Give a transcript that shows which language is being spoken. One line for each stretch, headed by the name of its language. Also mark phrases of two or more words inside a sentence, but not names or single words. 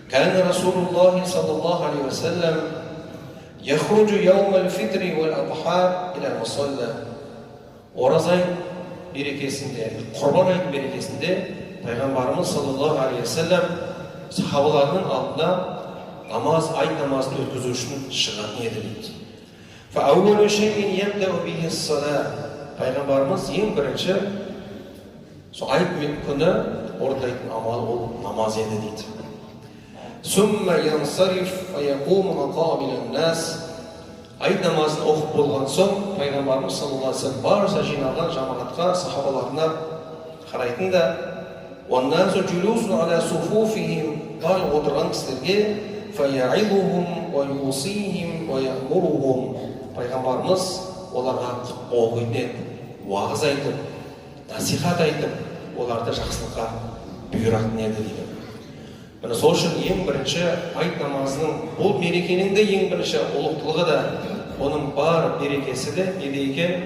Arabic: كان رسول الله صلى الله عليه وسلم يخرج يوم الفطر والأضحى إلى المصلى.
Kazakh: Ораза берекесінде, Құрбан айт берекесінде Пайғамбарымыз
Arabic: صلى الله عليه وسلم
Kazakh: сахабаларының алдына айт намазын өткізу үшін шығатын еді дейді.
Arabic: فأول شيء يبدأ به الصلاة.
Kazakh: Пайғамбарымыз ең бірінші сол айт күні орындайтын амал ол намаз еді дейді.
Arabic: ثم ينصرف فيقوم مقابل الناس.
Kazakh: Айт намазын оқып болған соң Пайғамбарымыз
Arabic: صلى الله عليه وسلم
Kazakh: барша жиналған жамағатқа, сахабаларына қарайтын да
Arabic: والناس جلوس على صفوفهم.
Kazakh: Барлық отырған кісілерге
Arabic: فيعظهم ويوصيهم ويأمرهم.
Kazakh: Пайғамбарымыз оларға құтпа оқитын еді, уағыз айтып, насихат айтып, оларды жақсылыққа бұйыратын еді дейді. Міне сол үшін ең бірінші айт намазының, бұл мерекенің де ең бірінші ұлықтылығы да, оның бар берекесі де неде екен?